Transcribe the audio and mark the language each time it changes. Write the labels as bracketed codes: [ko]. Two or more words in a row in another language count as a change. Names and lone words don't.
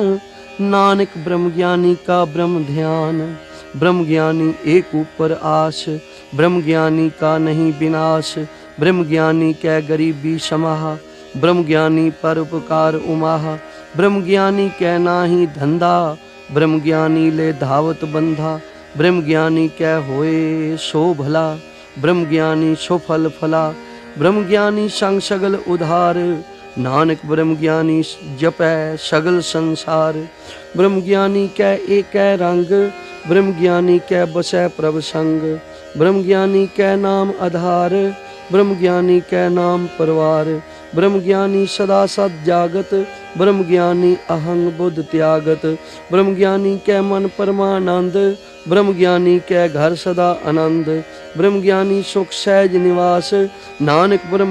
[hi] नानक ब्रह्म ज्ञानी का ब्रह्म ध्यान, ब्रह्म ज्ञानी एक ऊपर आस, ब्रह्म ज्ञानी का नहीं विनाश, ब्रह्म ज्ञानी कै गरीबी समाह, ब्रह्म ज्ञानी पर उपकार उमाह, ब्रह्म ज्ञानी कै नाही धंधा, ब्रह्म ज्ञानी ले धावत बंधा, ब्रह्म ज्ञानी कै होए सो भला, ब्रह्म ज्ञानी सो फल फला, ब्रह्म ज्ञानी संग सगल उधार, नानक ब्रह्म ज्ञानी जपै सगल संसार, ब्रह्म ज्ञानी कै एक रंग, ब्रह्म ज्ञानी कै बसै प्रभ संग, ब्रह्म ज्ञानी कै नाम आधार, ब्रह्म ज्ञानी कै नाम परवार, ब्रह्म ज्ञानी सदा सद जागत, ब्रह्म ज्ञानी अहंग बुद्ध त्यागत, ब्रह्म ज्ञानी कै मन परमानंद, ब्रह्म ज्ञानी कै घर सदा आनंद, ब्रह्म ज्ञानी सुख सहज निवास, नानक ब्रह्म